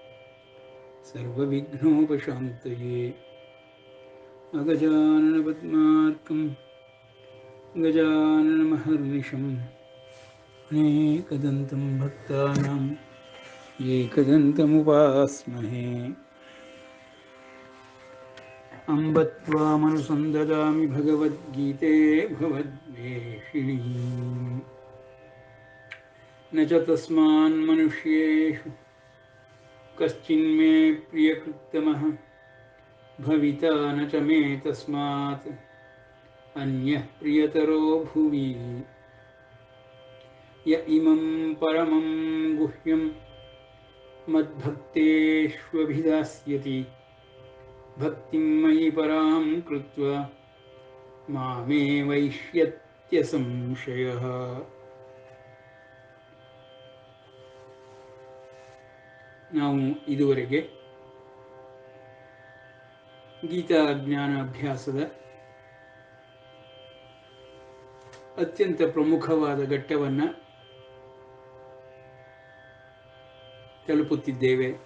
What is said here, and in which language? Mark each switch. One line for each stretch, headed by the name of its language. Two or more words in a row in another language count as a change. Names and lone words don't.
Sanskrit: ಸರ್ವವಿಘ್ನೋಪಶಾಂತಯೇ ಅಗಜಾನನಪದ್ಮಾರ್ಕಂ ಗಜಾನನಮಹರ್ನಿಶಂ ಅನೇಕದಂತಂ ಭಕ್ತಾನಾಂ ಏಕದಂತಮುಪಾಸ್ಮಹೇ ಅಂಬ ತ್ವಾಮನುಸಂದದಾಮಿ ಭಗವದ್ಗೀತೆ ಭವದ್ವೇಷಿಣೀ ನ ಚ ತಸ್ಮಾನ್ ಮನುಷ್ಯೇಷು ಕಶ್ಚಿನ್ಮೇ ಪ್ರಿಯಕೃತ್ತಮಃ ಭವಿತಾ ನ ಚ ಮೇ ತಸ್ಮಾತ್ ಅನ್ಯಃ ಪ್ರಿಯತರೋ ಭುವಿ ಯ ಇಮಂ ಪರಮಂ ಗುಹ್ಯಂ ಮದ್ಭಕ್ತೇಷ್ವಭಿಧಾಸ್ಯತಿ ಭಕ್ತಿಂ ಮಯಿ ಪರಾಂ ಕೃತ್ವಾ ಮಾಮೇ ವೈಷ್ಯತ್ಯ ಸಂಶಯಃ.
Kannada: ನಾವು ಇದುವರೆಗೆ ಗೀತಾ ಜ್ಞಾನ ಅಭ್ಯಾಸದ ಅತ್ಯಂತ ಪ್ರಮುಖವಾದ ಘಟ್ಟವನ್ನು ತಲುಪುತ್ತಿದ್ದೇವೆ.